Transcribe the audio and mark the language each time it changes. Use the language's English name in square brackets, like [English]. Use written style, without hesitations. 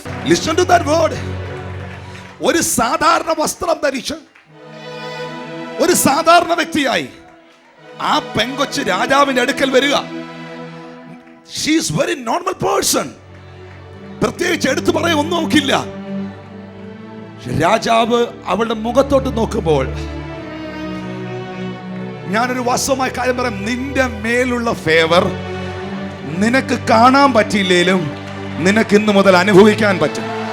[English] Listen to that word. [Malayalam] ഒരു സാധാരണ വസ്ത്രം ധരിച്ച് ഒരു സാധാരണ വ്യക്തിയായി ആ പെങ്കൊച്ച് രാജാവിന്റെ അടുക്കൽ വരിക. [English] She is very normal person. [Malayalam] പ്രത്യേകിച്ച് എടുത്തു പറയാൻ ഒന്നും നോക്കില്ല. രാജാവ് അവളുടെ മുഖത്തോട്ട് നോക്കുമ്പോൾ ഞാനൊരു വാസ്തവമായ കാര്യം പറയാം. നിന്റെ മേലുള്ള ഫേവർ നിനക്ക് കാണാൻ പറ്റിയില്ലേലും നിനക്ക് ഇന്ന് മുതൽ അനുഭവിക്കാൻ പറ്റും.